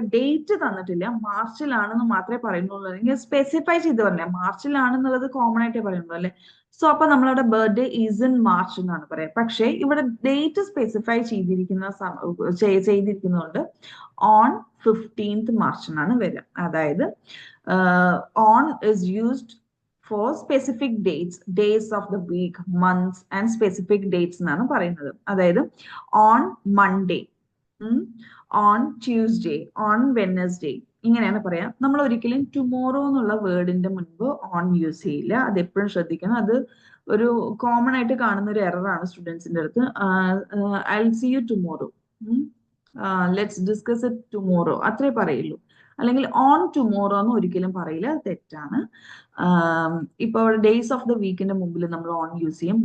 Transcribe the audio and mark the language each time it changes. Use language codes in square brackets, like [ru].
[ml] അവിടെ ഡേറ്റ് തന്നിട്ടില്ല, മാർച്ചിലാണെന്ന് മാത്രമേ പറയുന്നുള്ളൂ. അല്ലെങ്കിൽ സ്പെസിഫൈ ചെയ്ത് പറഞ്ഞ മാർച്ചിലാണെന്നുള്ളത് കോമൺ ആയിട്ടേ പറയുള്ളൂ അല്ലെ. സോ അപ്പൊ നമ്മളവിടെ [en] birthday is in March [ml] എന്നാണ് പറയാം. പക്ഷേ ഇവിടെ date specify ചെയ്തിരിക്കുന്നതുകൊണ്ട് [en] on 15th March [ml] എന്നാണ് വരിക. [en] അതായത് on is used for specific days of the week, months and specific dates [ml] എന്നാണ് പറയുന്നത്. [en] അതായത് on Monday, on Tuesday, on Wednesday [ml] ഇങ്ങനെയാണ് പറയാം. നമ്മൾ ഒരിക്കലും ടുമോറോ എന്നുള്ള വേർഡിന്റെ മുൻപ് ഓൺ യൂസ് ചെയ്യില്ല. അത് എപ്പോഴും ശ്രദ്ധിക്കണം. അത് ഒരു കോമൺ ആയിട്ട് കാണുന്ന ഒരു എററാണ് സ്റ്റുഡൻസിന്റെ അടുത്ത്. [en] I will see you tomorrow, let's discuss it tomorrow [ml] അത്രേ പറയുള്ളൂ. അല്ലെങ്കിൽ ഓൺ ടുമോറോ എന്ന് ഒരിക്കലും പറയില്ല, അത് തെറ്റാണ്. ഇപ്പോൾ ഡേയ്സ് ഓഫ് ദ വീക്കിന്റെ മുമ്പിൽ നമ്മൾ ഓൺ യൂസ് ചെയ്യും.